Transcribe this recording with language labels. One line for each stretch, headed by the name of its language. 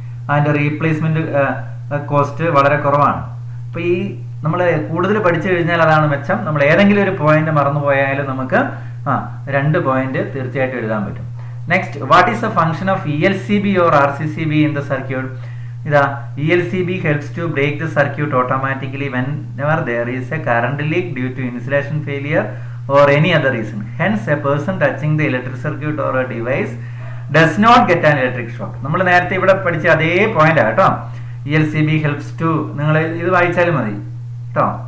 Malayalam: അതിന്റെ replacement cost വളരെ കുറവാണ്. അപ്പൊ ഈ നമ്മൾ കൂടുതൽ പഠിച്ചു കഴിഞ്ഞാൽ അതാണ് മെച്ചം. നമ്മൾ ഏതെങ്കിലും ഒരു പോയിന്റ് മറന്നുപോയാലും നമുക്ക് 2 പോയിന്റ് തീർച്ചയായിട്ടും എഴുതാൻ പറ്റും.
English: Next, what is the function of ELCB or RCCB in the circuit? ഇതാ, ELCB helps to break the circuit automatically whenever there is a current leak due to insulation failure or any other reason. Hence, a person touching the electric circuit or a device does not get an electric shock.
Malayalam: നമ്മൾ നേരത്തെ ഇവിടെ പഠിച്ച അതേ point കേട്ടോ.
English: ELCB helps to,
Malayalam: നിങ്ങൾ ഇത് വായിച്ചാലും മതി കേട്ടോ.